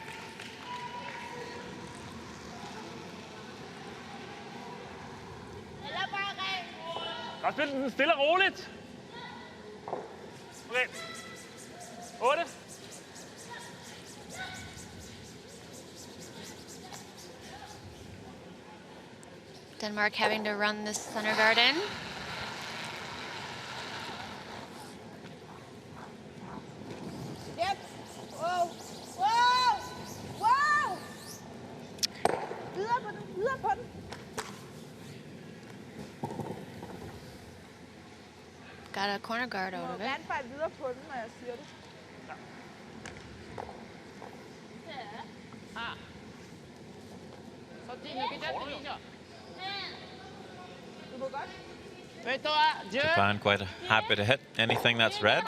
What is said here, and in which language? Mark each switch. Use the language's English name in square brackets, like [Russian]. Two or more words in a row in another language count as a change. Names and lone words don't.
[Danish] Godt spil den stille og roligt. Okay. 8. [English] Denmark having to run this center guard in. Yep. Wow. [Danish] Wow. Wow. Videre på den. Videre på den. [English] Got a corner guard out of it. [Danish] Gerne bare videre på den, når jeg siger det. Du må godt. [English] Japan quite happy to hit anything that's red.